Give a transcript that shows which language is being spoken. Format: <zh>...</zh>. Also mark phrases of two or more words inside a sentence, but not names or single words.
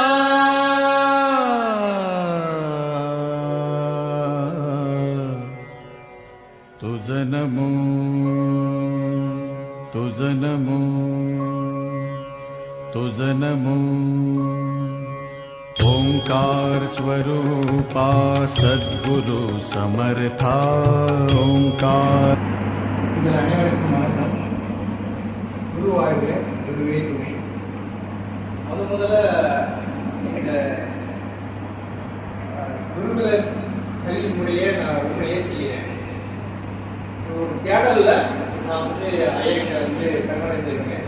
<mr>तुझ नमो तुझ नमो तुझ नमो ओंकार स्वरूपा सद्गुरु समर्था ओंकार</mr> <ta>அனைவருக்கும் வணக்கம். குருவாழ்க குருவே துணை. முதல்ல இந்த குருகுல கல்வி முறையை நான் ரொம்ப நேசிக்கிறேன். ஒரு தேடல்ல நான் ஐயா கிட்ட கண்காணிச்சிருக்கேன்.</ta>